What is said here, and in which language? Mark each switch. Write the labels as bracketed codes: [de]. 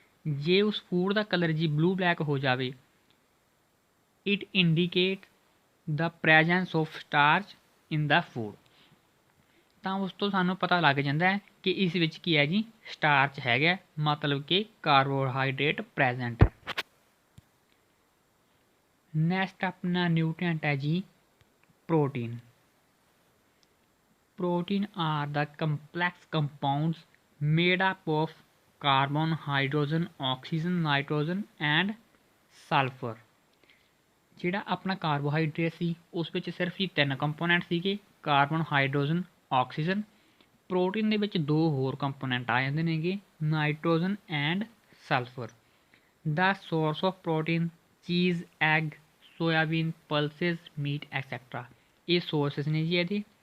[pa] ਜੇ ਉਸ ਫੂਡ ਦਾ ਕਲਰ ਜੀ ਬਲੂ ਬਲੈਕ ਹੋ ਜਾਵੇ [en] It indicate the presence of starch in the food. [pa] ਤਾਂ ਉਸ ਤੋਂ ਸਾਨੂੰ ਪਤਾ ਲੱਗ ਜਾਂਦਾ ਹੈ ਕਿ ਇਸ ਵਿੱਚ ਕੀ ਹੈ ਜੀ ਸਟਾਰਚ ਹੈਗਾ [hi] मतलब कि कार्बोहाइड्रेट प्रेजेंट है। नैक्सट अपना न्यूट्रिएंट है जी protein. [en] Protein are the complex compounds made up of carbon, hydrogen, oxygen, nitrogen and sulphur. [pa] ਜਿਹੜਾ ਆਪਣਾ ਕਾਰਬੋਹਾਈਡਰੇਟ ਸੀ ਉਸ ਵਿੱਚ ਸਿਰਫ ਹੀ 3 ਕੰਪੋਨੈਂਟ ਸੀਗੇ ਕਾਰਬਨ, ਹਾਈਡਰੋਜਨ, ਆਕਸੀਜਨ ਪ੍ਰੋਟੀਨ ਦੇ ਵਿੱਚ ਦੋ ਹੋਰ ਕੰਪੋਨੈਂਟ ਆ ਜਾਂਦੇ ਨੇਗੇ, nitrogen and sulphur. [en] the source of protein cheese, egg, soyabean, pulses, meat etcetera, [pa] ਇਹ ਸੋਰਸਿਸ ਨੇ ਜੀ ਇਹਦੇ।